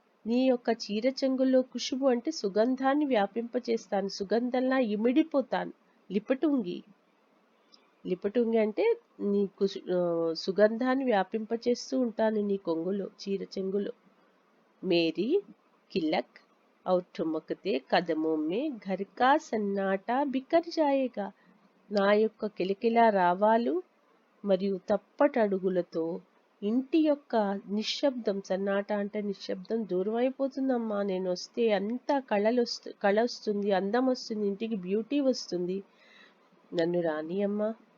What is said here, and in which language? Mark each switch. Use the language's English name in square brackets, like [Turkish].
[Telugu] నీ యొక్క చీర చెంగులో ఖుషుబు అంటే సుగంధాన్ని వ్యాపింపచేస్తాను, సుగంధంలా ఇమిడిపోతాను. లిపటుంగి, లిపటుంగి అంటే నీ సుగంధాన్ని వ్యాపింపచేస్తూ ఉంటాను నీ కొంగులో, చీర చెంగులో. [Hindi] మేరీ కిలక్ और ठुमकते कदमों में घर का सन्नाटा बिखर जाएगा. [Telugu] నా యొక్క కిలకిలా రావాలు మరియు తప్పటడుగులతో ఇంటి యొక్క నిశ్శబ్దం, సన్నాట అంటే నిశ్శబ్దం దూరం అయిపోతుందమ్మా. నేను వస్తే అంతా కళ వస్తుంది, అందం వస్తుంది, ఇంటికి బ్యూటీ వస్తుంది. నన్ను రాని అమ్మా.